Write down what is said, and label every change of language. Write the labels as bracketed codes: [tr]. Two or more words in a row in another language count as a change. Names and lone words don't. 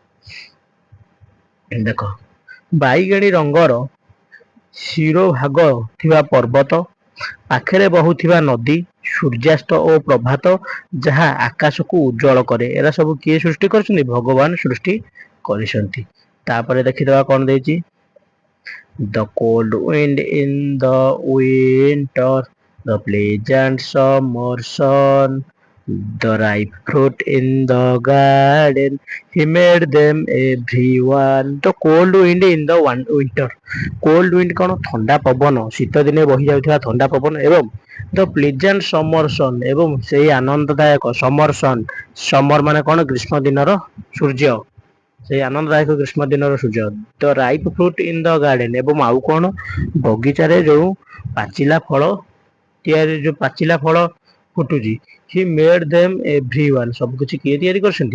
[or] ଦେଖ ବାଇଗଣୀ ରଙ୍ଗର ଶିରୋଭାଗ ଥିବା ପର୍ବତ, ପାଖରେ ବହୁଥିବା ନଦୀ, ସୂର୍ଯ୍ୟାସ୍ତ ଓ ପ୍ରଭାତ ଯାହା ଆକାଶକୁ ଉଜ୍ଜଳ କରେ, ଏରା ସବୁ କିଏ ସୃଷ୍ଟି କରିଛନ୍ତି? ଭଗବାନ ସୃଷ୍ଟି କରିଛନ୍ତି। ତାପରେ ଦେଖିଦବା କଣ ଦେଇଛି, [en] the cold wind in the winter, the pleasant summer sun, the ripe fruit in the garden, he made them everyone, the cold wind in the winter, cold wind [or] କଣ, ଥଣ୍ଡା ପବନ, ଶୀତ ଦିନେ ବହି ଯାଉଥିବା ଥଣ୍ଡା ପବନ, ଏବଂ [en] the pleasant summer sun, [or] ଏବଂ ସେଇ ଆନନ୍ଦଦାୟକ [en] summer sun, [or] ସମର ମାନେ କଣ, ଗ୍ରୀଷ୍ମ ଦିନର ସୂର୍ଯ୍ୟ, ସେଇ ଆନନ୍ଦଦାୟକ ଗ୍ରୀଷ୍ମ ଦିନର ସୂର୍ଯ୍ୟ, [en] the ripe fruit in the garden, [or] ଏବଂ ଆଉ କଣ, ବଗିଚାରେ ଯୋଉ ପାଚିଲା ଫଳ ଯୋଉ ପାଚିଲା ଫଳ ଫୁଟୁଛି, [en] he made them everyone, [or] ସବୁ କିଛି କିଏ ତିଆରି କରିଛନ୍ତି?